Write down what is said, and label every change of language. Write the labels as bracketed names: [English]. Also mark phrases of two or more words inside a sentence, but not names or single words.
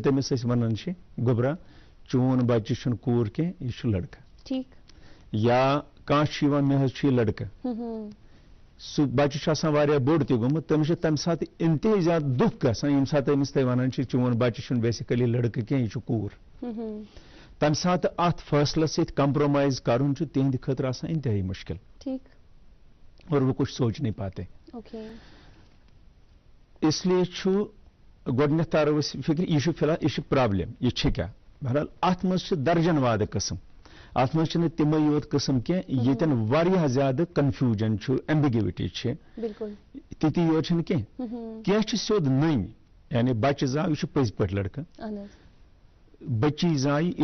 [Kashmiri] تٔمِس أسۍ وَنان چھِ گوٚبرا چون بچہِ چھُنہٕ کوٗر کینٛہہ یہِ چھُ لڑکہٕ یا کانٛہہ چھُ یِوان مےٚ حظ چھُ یہِ لڑکہٕ سُہ بچہِ چھُ آسان واریاہ بوٚڑ تہِ گوٚمُت تٔمِس چھُ تَمہِ ساتہٕ انتہٲیی زیادٕ دُکھ گژھان ییٚمہِ ساتہٕ أمِس تُہۍ وَنان چھِ چون بچہِ چھُنہٕ بیسِکلی لڑکہٕ کینٛہہ یہِ چھُ کوٗر تَمہِ ساتہٕ اَتھ فٲصلَس سۭتۍ کمپرومائز کرُن چھُ تِہنٛدِ خٲطرٕ آسان انتہٲیی مُشکل [Urdu] اور وہ کچھ سوچ نہیں پاتے [Kashmiri] اس لیے چھُ گۄڈٕنیتھ تارو أسۍ فِکرِ یہِ چھُ فِلحال یہِ چھُ پرابلم یہِ چھِ کیٛاہ بہرحال اَتھ منٛز چھِ درجن وادٕ قٕسم اَتھ منٛز چھِنہٕ تِمے یوت قٕسم کینٛہہ ییٚتٮ۪ن واریاہ زیادٕ کنفیوجن چھُ ایمبیگوٹی چھِ تِتی یوت چھِنہٕ کینٛہہ کینٛہہ چھِ سیوٚد نٔنۍ یعنی بچہِ زاو یہِ چھُ پٔزۍ پٲٹھۍ لڑکہٕ بچی زایہِ یہِ